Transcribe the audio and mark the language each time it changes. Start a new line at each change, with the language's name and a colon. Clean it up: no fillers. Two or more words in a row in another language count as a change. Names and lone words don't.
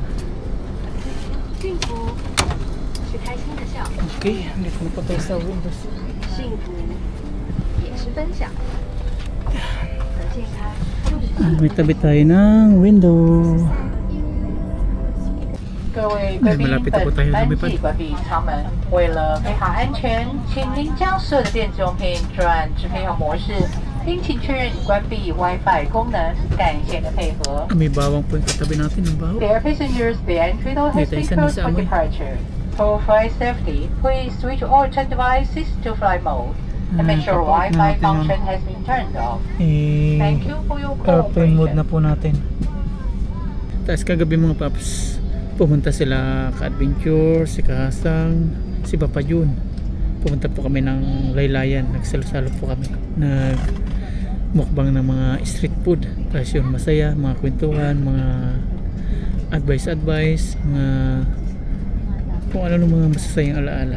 Chinese: 幸福是开心的笑，
Filipino: Okay, dito na po tayo sa windows.
Chinese: 幸福也是分享，和健康就是
Filipino: May tabi tayo ng window.
Chinese: 各位贵宾，
Filipino: malapit na po tayo
Chinese: 本班
Filipino: lumipad.
Chinese: 机关闭舱门。为了配合安全，请您将所有的电子用品转支配用模式，并请确认已关闭 Wi-Fi 功能。感谢您的配合。
Filipino: May bawang po yung katabi natin ng baho.
English: Dear passengers, the entry door has
Filipino: Dito,
English: been
Filipino: isa
English: closed
Filipino: na sa
English: for
Filipino: amoy.
English: departure. For flight safety, please switch all turn devices to flight mode and make sure
Filipino: Papalit na
English: Wi-Fi
Filipino: natin
English: function
Filipino: yun.
English: has been turned off. Thank you for your Airplane mode cooperation.
Filipino: na po natin. Tapos kagabi mga paps, pumunta sila ka-adventure, si Kahasang, si Papa Jun. Pumunta po kami ng Laylayan, nagsalo-salo po kami. Nagmukbang ng mga
English: street food.
Filipino: Tapos yun, masaya, mga kwentuhan, mga advice, mga kung ano ng mga masasayang alaala.